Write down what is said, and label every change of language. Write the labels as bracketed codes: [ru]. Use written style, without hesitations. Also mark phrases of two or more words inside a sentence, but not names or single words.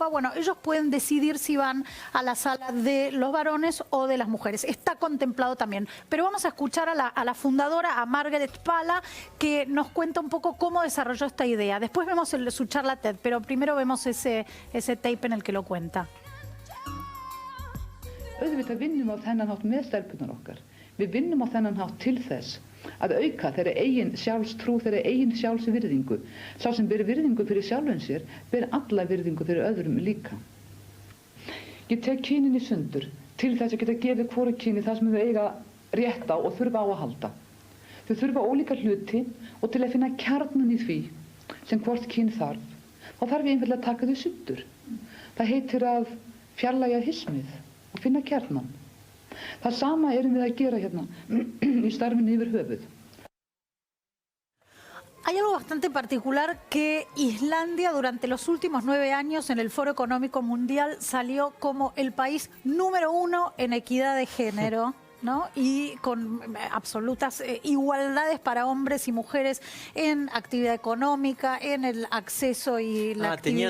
[es] Bueno, ellos pueden decidir si van a la sala de los varones o de las mujeres. Está contemplado también. Pero vamos a escuchar a la fundadora, a Margaret Pala, que nos cuenta un poco cómo desarrolló esta idea. Después vemos su charla TED, pero primero vemos ese tape en el que lo cuenta. [is] Auðvitað vinnum á þennan hátt með stelpunar okkar. Við vinnum á þennan hátt til þess að auka þeirra eigin sjálfstrú, þeirra eigin sjálfsvirðingu. Sá sem ber virðingu fyrir sjálfum sér, ber alla virðingu fyrir öðrum líka. Ég tek kynin í sundur til þess að geta gefið hvoru kyni það sem þau eiga rétt á og þurfa á að halda. Þau þurfa ólíka hluti og til að finna kjarnan í því sem hvort kyn þarf, þá þarf ég einfaldlega að taka þau sundur. Það heitir að fjarlægja hismið og finna kjarnan. Það sama erum við að gera hérna í starfinu yfir höfuð. [es] Hay algo bastante particular que Islandia durante los últimos 9 años en el Foro Económico Mundial salió como el país número 1 en equidad de género. ¿no? Y con absolutas igualdades para hombres y mujeres en actividad económica, en el acceso y la actividad.